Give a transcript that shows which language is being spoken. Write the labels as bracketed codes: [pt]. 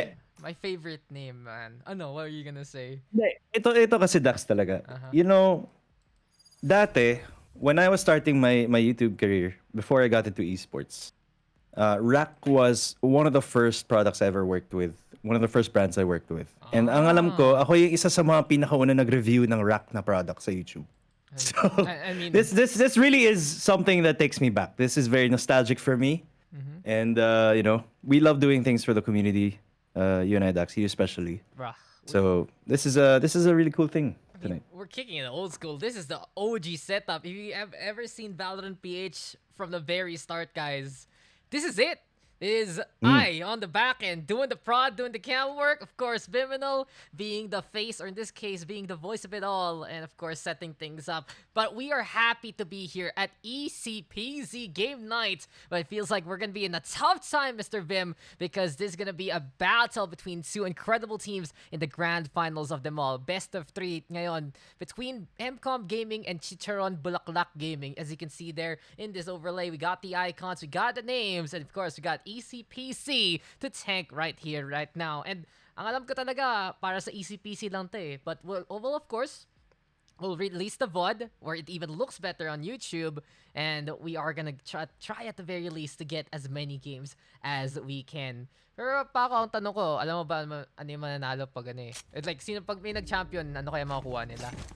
[en] my, my favorite name, man. [tl] Ano, [en] what are you gonna say? [tl] hindi. Ito kasi Dax talaga. Uh-huh. [en] You know, [tl] dati, [en] when I was starting my YouTube career, before I got into esports, Rack was one of the first products I ever worked with. One of the first brands I worked with. [tl] And ang alam ko, ako yung isa sa mga pinakauna nag-review ng Rack na product sa YouTube. [en] So I mean, this really is something that takes me back. This is very nostalgic for me. And we love doing things for the community. You and I, Dax, you especially. bruh. So this is a really cool thing tonight. We're kicking it old school. This is the OG setup. If you have ever seen Valorant PH from the very start, guys, this is it. This is I on the back end doing the prod, doing the cam work. Of course, Vyminal being the face, or in this case, being the voice of it all, and of course, setting things up. But we are happy to be here at ECPZ Game Night. But it feels like we're gonna be in a tough time, Mr. Vim, because this is gonna be a battle between two incredible teams in the grand finals of them all. Best of three [tl] ngayon [en] between MCOM Gaming and Chicharon Bulaklak Gaming. As you can see there in this overlay, we got the icons, we got the names, and of course, we got ECPC to tank right here, right now. [tl] And ang alam ko talaga, para sa ECPC lang to eh. [en] But we'll of course, we'll release the VOD where it even looks better on YouTube. And we are gonna try at the very least to get as many games as we can. [tl] Pero Paco, ang tanong ko, alam mo ba ano yung mananalo pag ano eh? [en] It's like, [tl] sino pag may nag-champion, ano kaya makukuha nila?